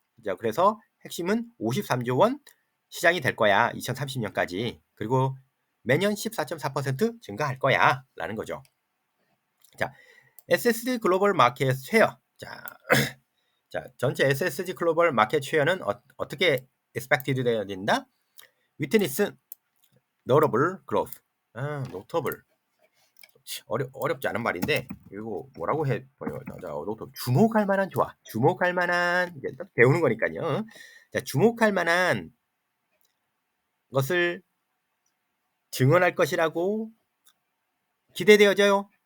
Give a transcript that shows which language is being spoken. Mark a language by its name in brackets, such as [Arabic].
[Korean] 자, 그래서 핵심은 53조 원 시장이 될 거야. 2030년까지. 그리고 매년 14.4% 증가할 거야. 라는 거죠. 자, SSD 글로벌 마켓 쉐어. 자, 전체 SSD 글로벌 마켓 쉐어는 어떻게 expected 되어야 된다? [English] Witness notable growth. notable. [Korean] 어렵지 않은 말인데 이거 뭐라고 해 버려. 주목할 만한 이제 배우는 거니까요. 자, 주목할 만한 것을 증언할 것이라고 기대되어져요.